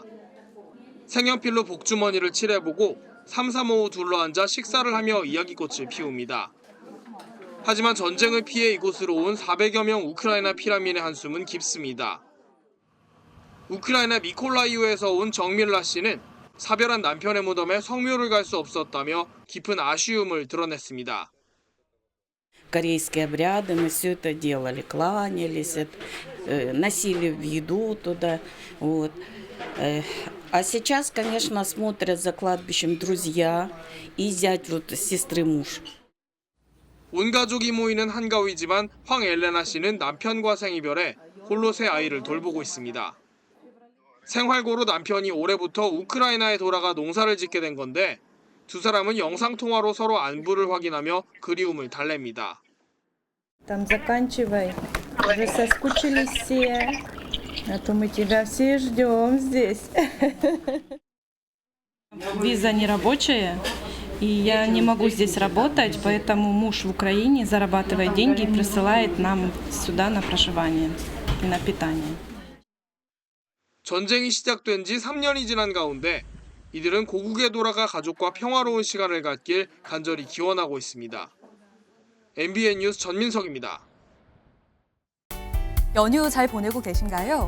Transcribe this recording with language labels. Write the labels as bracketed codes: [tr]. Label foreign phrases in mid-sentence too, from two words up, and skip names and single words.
[ko] 색연필로 복주머니를 칠해보고 삼삼오오 둘러앉아 식사를 하며 이야기꽃을 피웁니다. 하지만 전쟁을 피해 이곳으로 온 400여 명 우크라이나 피라민의 한숨은 깊습니다. 우크라이나 미콜라이우에서 온 정밀라 씨는 사별한 남편의 무덤에 성묘를 갈 수 없었다며 깊은 아쉬움을 드러냈습니다. [ru] Корейские обряды, мы все это делали, кланялись, носили в еду туда. Вот. А сейчас, конечно, смотрят за кладбищем друзья и зять вот сестры муж. [ko] 온 가족이 모이는 한가위지만 황엘레나 씨는 남편과 생이별해 홀로 새 아이를 돌보고 있습니다. 생활고로 남편이 올해부터 우크라이나에 돌아가 농사를 짓게 된 건데 두 사람은 영상통화로 서로 안부를 확인하며 그리움을 달랩니다. [ru] Там заканчивай. Уже соскучились все. А то мы тебя все ждем здесь. Виза нерабочая, и я не могу здесь работать, поэтому муж в Украине зарабатывает деньги и присылает нам сюда на проживание и на питание. [ko] 전쟁이 시작된 지 3년이 지난 가운데 이들은 고국에 돌아가 가족과 평화로운 시간을 갖길 간절히 기원하고 있습니다. MBN 뉴스 전민석입니다. 연휴 잘 보내고 계신가요?